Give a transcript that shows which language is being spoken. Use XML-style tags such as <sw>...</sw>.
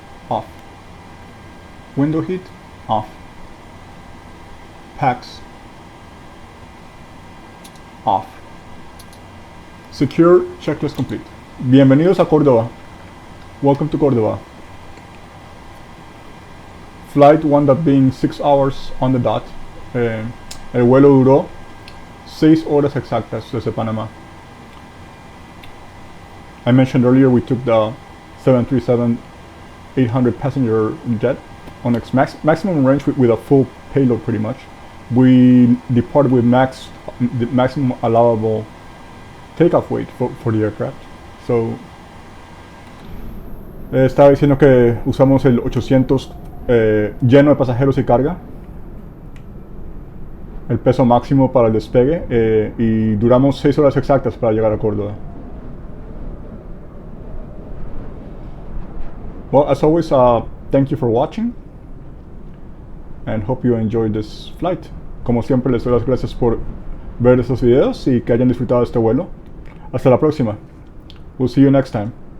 <en>Off. Window heat. Off. Packs. Off. Secure checklist complete.</en> <es>Bienvenidos a Córdoba.</es> <en>Welcome to Córdoba. Flight wound up being 6 hours on the dot.</en> <es>El vuelo duró 6 horas exactas desde Panamá.</es> <en>I mentioned earlier we took the 737-800 passenger jet on its maximum range with a full payload pretty much. We departed with the maximum allowable takeoff weight for the aircraft.</en> <es>So, estaba diciendo que usamos el 800 lleno de pasajeros y carga, el peso máximo para el despegue, y duramos 6 horas exactas para llegar a Córdoba.</es> <en>Well, as always, thank you for watching and hope you enjoyed this flight.</en> <es>Como siempre, les doy las gracias por ver estos videos y que hayan disfrutado de este vuelo. Hasta la próxima.</es> <en>We'll see you next time.</en>